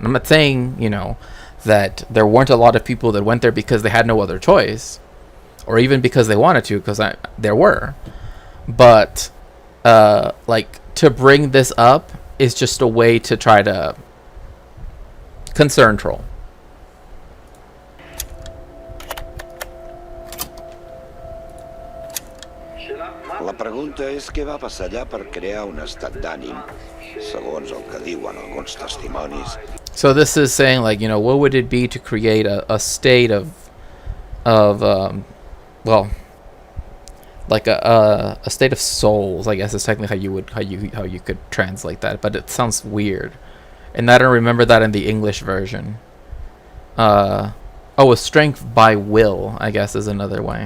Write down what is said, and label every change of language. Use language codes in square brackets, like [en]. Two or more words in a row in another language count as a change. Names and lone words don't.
[en] I'm not saying that there weren't a lot of people that went there because they had no other choice, or even because they wanted to, because there were. But like to bring this up is just a way to try to concern troll. [ca] La pregunta és què va passar allà per crear un estat d'ànim, segons el que diuen alguns testimonis. [en] So this is saying like, what would it be to create a state of like a state of souls, I guess is technically how you could translate that, but it sounds weird. And I don't remember that in the English version. A strength by will, I guess, is another way.